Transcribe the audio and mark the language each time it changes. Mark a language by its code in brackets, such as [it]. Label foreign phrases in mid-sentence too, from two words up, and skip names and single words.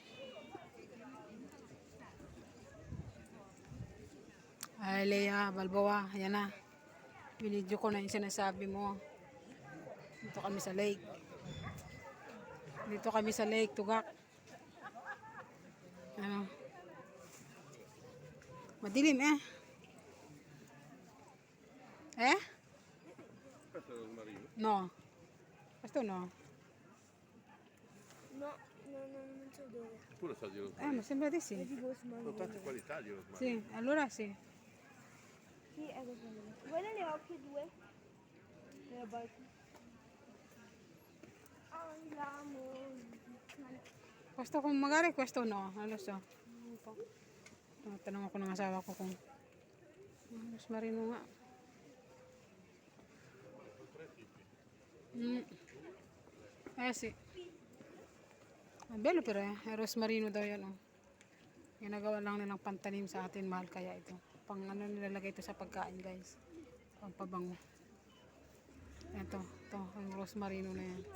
[tl] Ay, Lea, Balboa, ayan na. Binidyo ko na yung sinasabi mo. Dito kami sa lake. Tugak. Ano? Madilim eh. Eh? [it] Questo è il rosmarino. No. Questo no. No, non so dove. Pure sa di rosmarino. Ma sembra di sì. È di rosmarino. Sono tante qualità di rosmarino. Sì, allora sì. Sì, è rosmarino. Guarda le occhie due. Le barche. Andiamo. Questo kung magari questo no. Non lo so. [tl] Ano po? Tanong ako ng asawa ko kung mas marino nga. [it] Sì. [tl] Bello pero rosmarino daw yan oh. Ginagawa lang nilang pantanim sa atin, mahal kaya ito. Pang ano nilalagay ito sa pagkain guys. Pampabango. Ito, ang rosmarino na yan.